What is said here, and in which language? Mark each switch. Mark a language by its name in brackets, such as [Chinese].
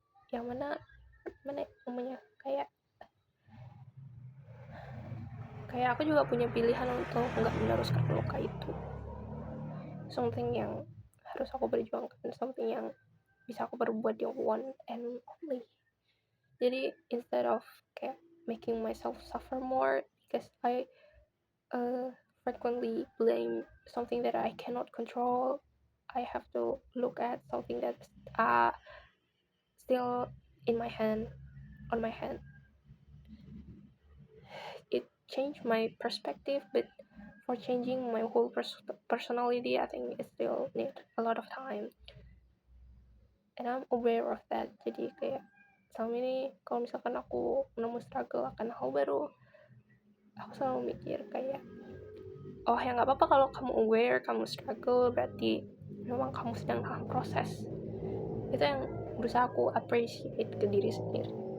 [Indonesian] Yang mana namanya kayak aku juga punya pilihan untuk nggak meneruskan luka itu. [English] Something [Indonesian] yang harus aku berjuangkan, [English] something [Indonesian] yang bisa aku perbuat di [English] one and only. [Indonesian] Jadi [English] instead of [Indonesian] kayak [English] making myself suffer more because I frequently blame something that I cannot control, I have to look at something that's still on my hand. It changed my perspective, but for changing my whole personality, I think it still need a lot of time. And I'm aware of that. [Indonesian] Jadi kayak selama ini kalau misalkan aku nemu struggle akan hal baru, aku selalu mikir kayak, oh ya nggak apa-apa kalau kamu aware, kamu struggle, berarti memang kamu sedang dalam proses. Itu yang berusaha aku appreciate ke diri sendiri.